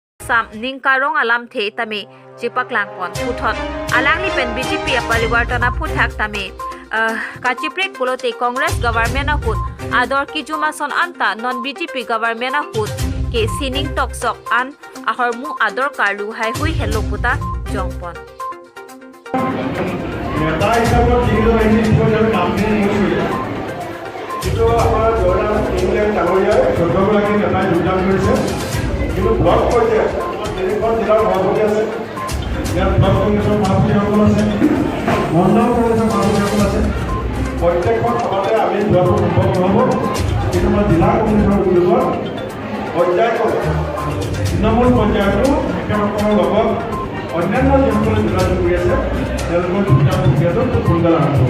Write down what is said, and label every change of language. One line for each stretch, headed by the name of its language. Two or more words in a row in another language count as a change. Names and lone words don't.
Karbi: sam ningkarong alam the tami chipaklang pon puthot alangli pen BJP pariwartana puthak tami kachiprik pulote Congress government akut ador kijuma son anta non BJP government akut ke sining tok sok an ahormu ador karu hai hui hello puta jongpon
Assamese: নেতা হিচাপত যিটো আহিছে সেইটো কামখিনি কৰিছে কিন্তু আমাৰ জয়ৰাম ইংলেণ্ড ডাঙৰীয়াই 14গৰাকী নেতাই যোগদান কৰিছে কিন্তু ব্লক পৰ্যায়ত আমাৰ তিনিখন জিলাৰ সভাপতি আছে ইয়াত ব্লক কংগ্ৰেছৰ সভাপতিসকল আছে মণ্ডল কংগ্ৰেছৰ সভাপতিসকল আছে প্ৰত্যেকখন সভাতে আমি যোৱাটো সম্ভৱ নহ'ব কিন্তু আমাৰ জিলা কংগ্ৰেছৰ উদ্যোগত পৰ্যায়ক্ৰমে তৃণমূল পৰ্যায়তো একেসকলৰ লগত অন্যান্য যিসকলে যোগাযোগ কৰি আছে তেওঁলোকৰ যোগদান প্ৰক্ৰিয়াটো খুব সোনকালে আৰম্ভ হ'ব।